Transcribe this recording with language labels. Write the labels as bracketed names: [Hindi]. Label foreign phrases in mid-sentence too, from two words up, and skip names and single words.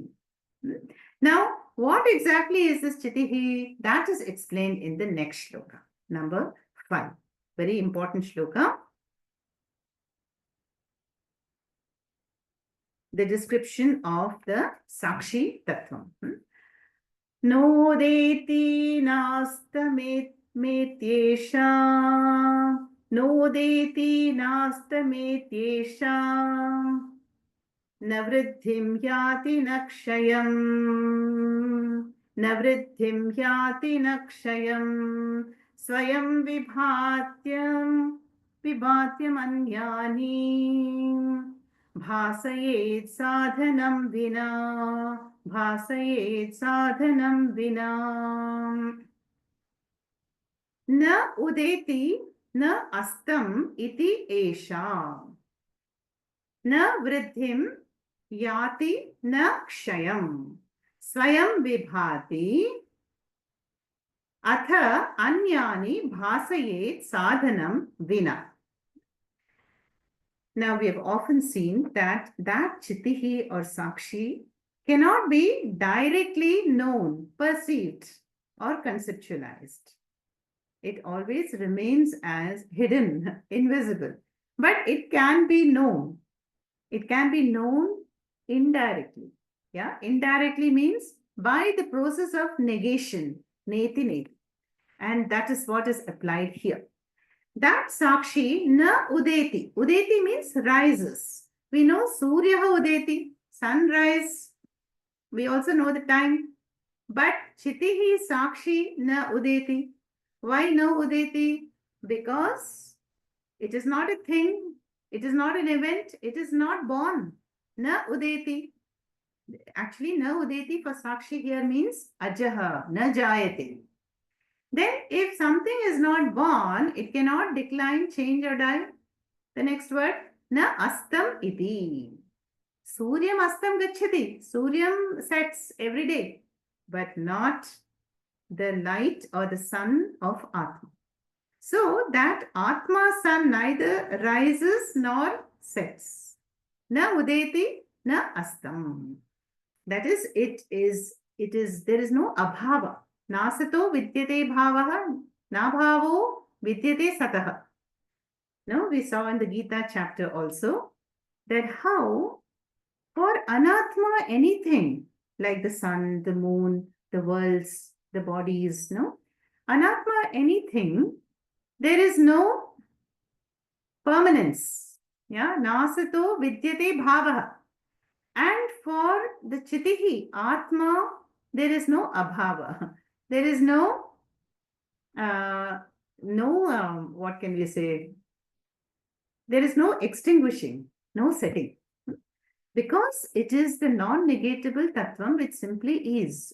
[English] Now, what exactly is this chitihi? That is explained in the next shloka, number 5. Very important shloka. The description of the Sakshi Tattvam. [Sanskrit] नोदेति नास्तमेत्येषा. नोदेति नास्तमेत्येषा. नवृद्धिं याति नक्षयम्. नवृद्धिं याति नक्षयम्. स्वयं विभात्यम् अन्यानि. भासयेत् साधनं विना. भासयेत् साधनं विना. न उदेति न अस्तम् इति एषः. न वृद्धिं याति न क्षयम्. स्वयं विभाति अथ अन्यानि भासयेत् साधनं विना. [English] Now, we have often seen that Chitihi or Sakshi cannot be directly known, perceived, or conceptualized. It always remains as hidden, invisible. But it can be known. It can be known indirectly. Yeah, indirectly means by the process of negation, [Sanskrit] नेति नेति. [English] And that is what is applied here. That Sakshi [Sanskrit] न उदेति. [English] Udeti means rises. We know [Sanskrit] सूर्य उदेति, [English] sunrise. We also know the time. But Chitihi Sakshi [Sanskrit] न उदेति. [English] Why no udeti? Because it is not a thing. It is not an event. It is not born. [Sanskrit] न उदेति. [English] Actually, [Sanskrit] न उदेति [English] for Sakshi here means [Sanskrit] अजः, न जायते. [English] Then if something is not born, it cannot decline, change or die. The next word, [Sanskrit] न अस्तम् इति। सूर्यम् अस्तम् गच्छति. [English] Suryam sets every day, but not the light or the sun of Atma. So that Atma sun neither rises nor sets. [Sanskrit] न उदेति, न अस्तम्. [English] That is, there is no abhava. [Sanskrit] नासतो विद्यते भावः, न भावो विद्यते सतः. [English] No, we saw in the Gita chapter also that how for anatma anything like the sun, the moon, the worlds, the bodies, no, anatma anything, there is no permanence. Yeah, [Sanskrit] नासतो विद्यते भावः. [English] And for the chitihi, atma, there is no abhava. There is no, what can we say? There is no extinguishing, no setting. Because it is the non-negatable tattvam which simply is.